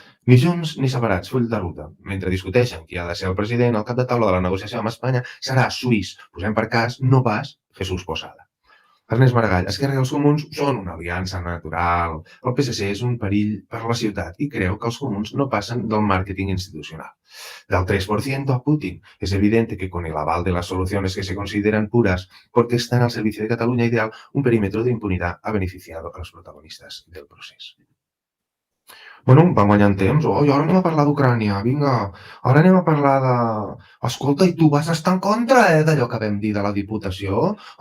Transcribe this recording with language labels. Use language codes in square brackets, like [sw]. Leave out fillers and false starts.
[ca] Ni junts ni separats, full de ruta. Mentre discuteixen qui ha de ser el president, el cap de taula de la negociació amb Espanya serà suís, posem per cas, no pas Jesús Posada. Ernest Maragall, Esquerra i els Comuns són una aliança natural. El PSC és un perill per la ciutat [es] y creo que [ca] els comuns no passen del marketing institucional. Del 3% a Putin. [es] Es evidente que con el aval de las soluciones que se consideran puras porque están al servicio de Cataluña ideal, un perímetro de impunidad ha beneficiado a los protagonistas del procés. [ca] Bueno, van guanyant temps. I ara anem a parlar d'Ucrània, vinga. Ara anem a parlar de... Escolta, i tu vas estar en contra, d'allò que vam dir de la Diputació?